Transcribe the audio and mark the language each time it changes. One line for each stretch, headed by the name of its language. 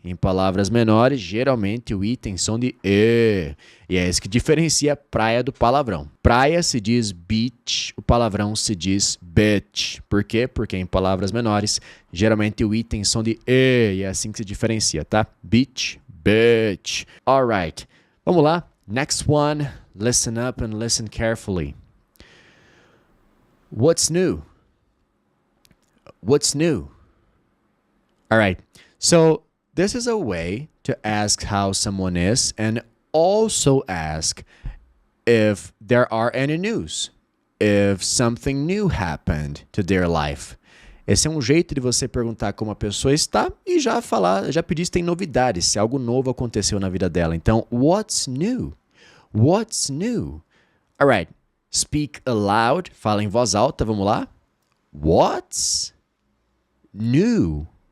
Portuguese: Em palavras menores, geralmente o I tem som de E. E é isso que diferencia praia do palavrão. Praia se diz beach, o palavrão se diz bitch. Por quê? Porque em palavras menores, geralmente o I tem som de E. E é assim que se diferencia, tá?
English: Beach, bitch. Alright.
Portuguese: Vamos lá.
English: Next one. Listen up and listen carefully. What's new? What's new? All right. So this is a way to ask how someone is and also ask if there are any news, if something new happened to their life.
Portuguese: Esse é um jeito de você perguntar como a pessoa está e já pedir se tem novidades, se algo novo aconteceu na vida dela. Então,
English: what's new? What's new? All right. Speak aloud.
Portuguese: Fala em voz alta. Vamos lá.
English: What's new?